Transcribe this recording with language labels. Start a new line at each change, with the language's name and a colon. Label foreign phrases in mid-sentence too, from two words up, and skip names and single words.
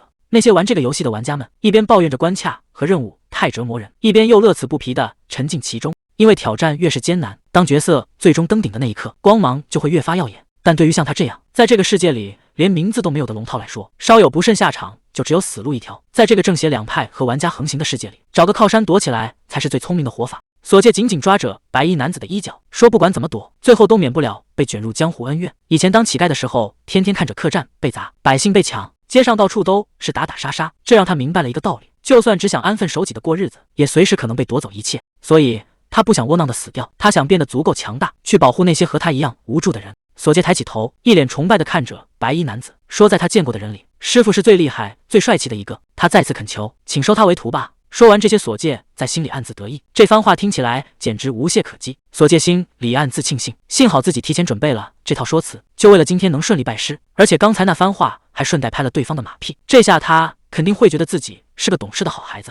Chinese: 那些玩這個遊戲的玩家們，一邊抱怨着關卡和任務太折磨人，一邊又樂此不疲地沉浸其中。因為挑戰越是艱難，當角色最終登頂的那一刻，光芒就會越發耀眼。但對於像他這樣在這個世界裡，連名字都沒有的龍套來說，稍有不慎下場就只有死路一條。在這個正邪兩派和玩家橫行的世界裡，找個靠山躲起來才是最聰明的活法。索介緊緊抓着白衣男子的衣角，說不管怎麼躲，最後都免不了被捲入江湖恩怨。以前當乞丐的時候，天天看着客棧被砸，百姓被搶，街上到處都是打打殺殺，這讓他明白了一個道理，就算只想安分守己的過日子，也隨時可能被奪走一切。所以他不想窩囊的死掉，他想變得足夠強大，去保護那些和他一樣無助的人。索介抬起頭，一臉崇拜地看着白衣男子，說在他見過的人裡，師傅是最厲害最帥氣的一個，他再次懇求，請收他為徒吧。說完這些，索介在心裡暗自得意，這番話聽起來簡直無懈可擊。索介心裡暗自慶幸，幸好自己提前準備了這套說辭，就為了今天能順利拜師。而且剛才那番話還順帶拍了對方的馬屁，這下他肯定會覺得自己是個懂事的好孩子。